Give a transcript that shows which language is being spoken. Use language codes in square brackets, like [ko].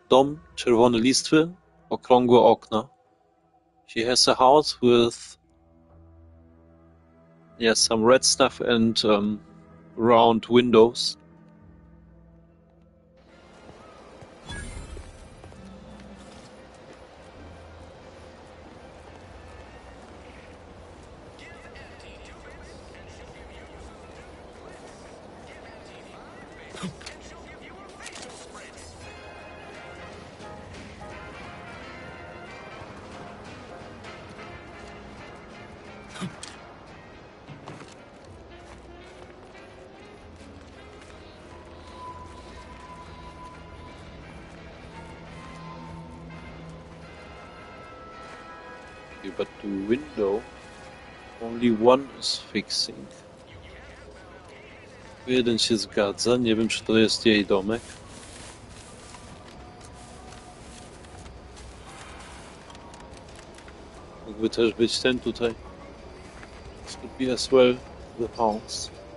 [pl] Dom, czerwone listwy, okrągłe okna. [en] She has a house with some red stuff and round windows. But the window, only one is fixing. [pl] Jeden się zgadza, nie wiem, czy to jest jej domek. Mógłby też być ten tutaj. [en] This could be as well the house.